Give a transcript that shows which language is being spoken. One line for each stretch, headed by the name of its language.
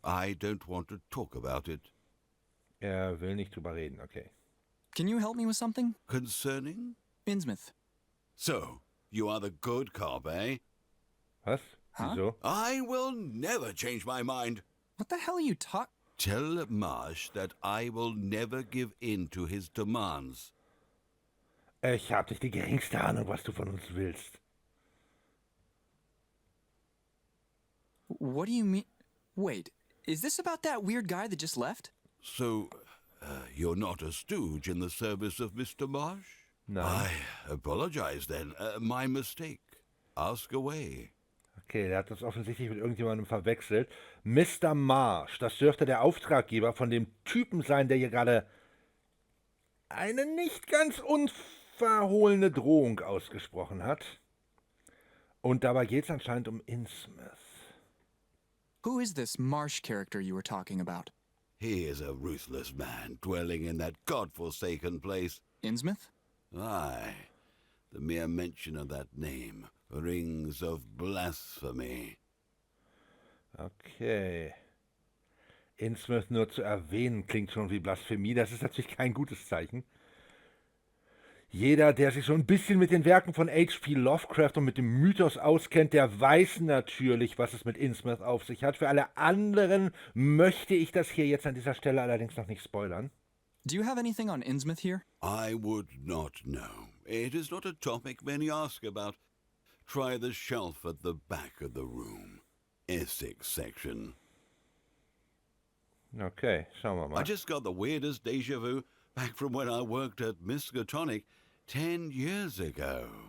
English: I don't want to talk about it.
German: Er will nicht drüber reden, okay.
English: Can you help me with something? Concerning? Innsmouth. So, you are the good cop, eh?
German: Was? Huh? Wieso?
English: I will never change my mind. What the hell are you talking? Tell Marsh that I will never give in to his demands.
German: Ich hab nicht die geringste Ahnung, was du von uns willst.
English: What do you mean? Wait, is this about that weird guy that just left? So, you're not a stooge in the service of Mr. Marsh?
German: Nein.
English: I apologize then. My mistake. Ask away.
German: Okay, der hat das offensichtlich mit irgendjemandem verwechselt. Mr. Marsh, das dürfte der Auftraggeber von dem Typen sein, der hier gerade eine nicht ganz unverhohlene Drohung ausgesprochen hat. Und dabei geht es anscheinend um Innsmouth.
English: Who is this Marsh character you were talking about? He is a ruthless man dwelling in that god-forsaken place. Innsmouth? Aye, the mere mention of that name rings of blasphemy. Okay.
German: Innsmouth nur zu erwähnen klingt schon wie Blasphemie. Das ist natürlich kein gutes Zeichen. Jeder, der sich so ein bisschen mit den Werken von H.P. Lovecraft und mit dem Mythos auskennt, der weiß natürlich, was es mit Innsmouth auf sich hat. Für alle anderen möchte ich das hier jetzt an dieser Stelle allerdings noch nicht spoilern.
English: Do you have anything on Innsmouth here? I would not know. It is not a topic many ask about. Try the shelf at the back of the room. Essex section.
German: Okay, schauen wir
English: I
German: mal.
English: just got the weirdest deja vu back from when I worked at Miskatonic 10 years ago.